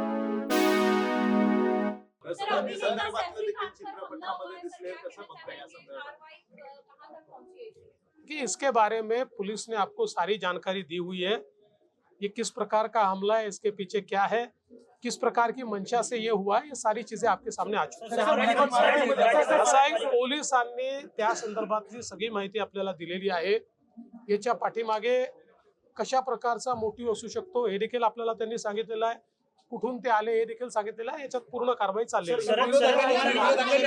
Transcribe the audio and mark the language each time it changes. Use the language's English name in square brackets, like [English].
[Marathi] रस्त्यांनी संदर्भातलं देखील चित्रपटामध्ये दिसले, कसं बघताय या संदर्भात? [Hindi] कि इसके बारे में पुलिस ने आपको सारी जानकारी दी हुई है। ये किस प्रकार का हमला है, इसके पीछे क्या है, किस प्रकार की मंशा से ये हुआ, ये सारी चीजें आपके सामने आ चुकी आहेत। [Marathi] असं आहे, पोलिसांनी त्या संदर्भातली सगळी माहिती आपल्याला दिलेली आहे। याच्या पाठीमागे कशा प्रकारचा मोटिव्ह असू शकतो हे देखील आपल्याला त्यांनी सांगितलेलं आहे। कुठून ते आले हे देखील सांगितलेलं आहे। याच्यात पूर्ण कारवाई चालली आहे।